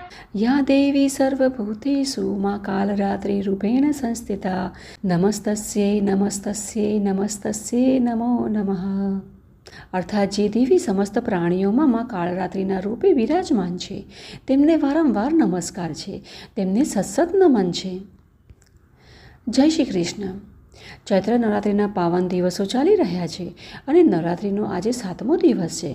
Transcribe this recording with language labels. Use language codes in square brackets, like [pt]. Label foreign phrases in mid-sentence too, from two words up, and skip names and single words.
[sa] या देवी सर्वभूतेषु मा कालरात्रिरूपेण संस्थिता नमस्तस्यै नमस्तस्यै नमस्तस्यै नमो नमः। [gu] અર્થાત જે દેવી સમસ્ત પ્રાણીઓમાં માં કાળરાત્રિના રૂપે વિરાજમાન છે તેમને વારંવાર નમસ્કાર છે, તેમને સત્સત નમન છે। જય શ્રી કૃષ્ણ। ચૈત્ર નવરાત્રિના પાવન દિવસો ચાલી રહ્યા છે અને નવરાત્રિનો આજે 7મો દિવસ છે।